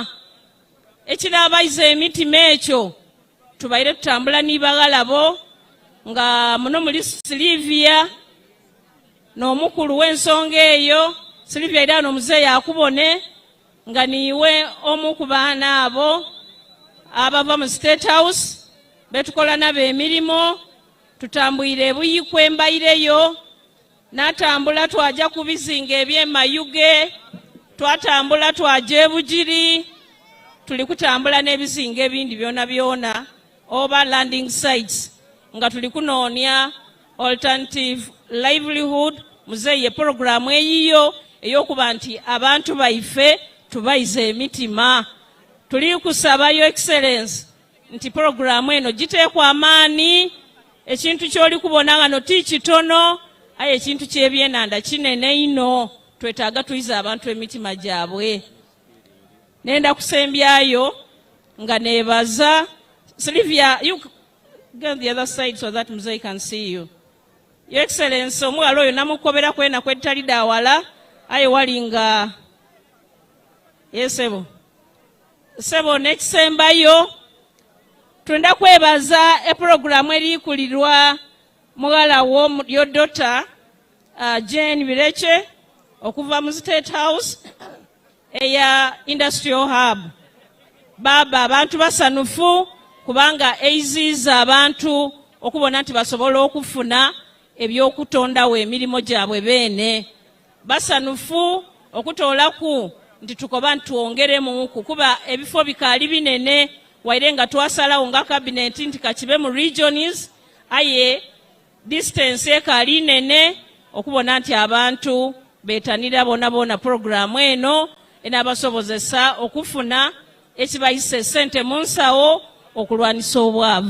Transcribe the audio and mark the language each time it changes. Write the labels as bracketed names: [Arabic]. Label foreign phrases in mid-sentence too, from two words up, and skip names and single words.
[Soga] Ekinaabayiza emitima ekyo tubaire tutambula nibagalabo nga muno muli Silivia n'omukulu w'ensonga eyo. Silivia era n'omuzeeyi akubone nga niwe omu ku baana abo abava mu State House betukola nabo emirimu. Tutambwire ebuyikwe embaireyo, natambula twaja ku bizinga eby'emayuge, twatambula twaja ebugiri, tuli kutambula n'ebizinga ebindi byona byona oba [English] landing sites [Soga] nga tuli kunoonya [English] alternative livelihood. [Soga] Muzeeyi programu eyiyo ey'okuba nti abantu baife tubayiza emitima. Tuli kusaba [English] Your Excellency [Soga] nti programu eno giteekwa amaani. Ekintu kyoli kubona nga no ti kitono, aye ekintu ky'ebyenanda kinene ino, twetaaga tuyiza abantu emitima gyabwe. Nenda kusembyayo nga nebaza Sylvia, [English] you go on the other side so that Muzeeyi can see you. Your Excellency, [Soga] omuwala oyo namukobera kwena kwetali dawala, aye walinga yesebo sebo nekisembayo. Twenda kwebaza programu erikulirwa muwala wo yo Dr. Jane Bireche okuva mu State House eya Industrial Hub. Baba abantu basanufu kubanga eiziza abantu okubona nti basobola okufuna ebyokutondawo emirimu gyabwe beene. Basanufu okutoolaku nti tukoba ntwongeremu kukuba ebifo bikaali binene waire nga twasalawo nga kabineti nti kakibe mu regions aye distance ekaali nene okubona nti abantu betanira bona programu eno enabasobozesa okufuna ekibayise sente mu nsawo okulwanisa obwavu.